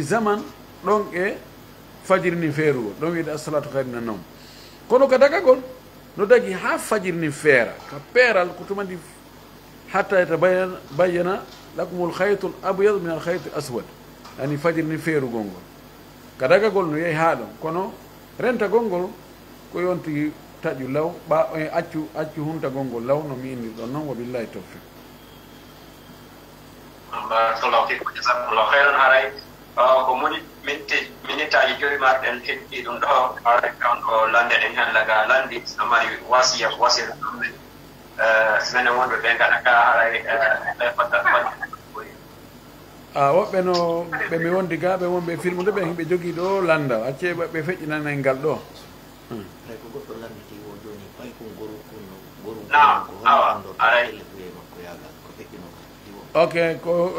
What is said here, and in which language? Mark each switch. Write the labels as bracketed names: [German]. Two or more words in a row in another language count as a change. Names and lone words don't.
[Fula] zaman ɗon e fajiri ni feerugol ɗon wiide [Arabic] الصلاة خير من النوم [Fula] kono ka dagagol no dagi ha fajiri ni feera ka peeral ko tumandi [Arabic] حتى يتبين لكم الخيط الأبيض من الخيط الأسود [Fula] yani fajiri ni feerugol ngol ka dagagol no yehi ha ɗon kono rentagol ngol ko yonti taƴu law accu huntagol ngol law no mi inni ɗon noon [Arabic] وبالله التوفيق بارك الله فيكم جزاكم الله خيرا [Fula] haray ko minitaji joyi marɗen heɗɗi ɗum ɗo haray on ɗo lande ɗen hen laga landi no mari wasila ɗummen minen wonɓe ɓe gaɗa ka haray woɓɓe no ɓe mi wondi ga ɓe wonɓe filmude ɓe ɓe jogui ɗo landal acce ɓe feƴƴinana en ngal ɗo ok ko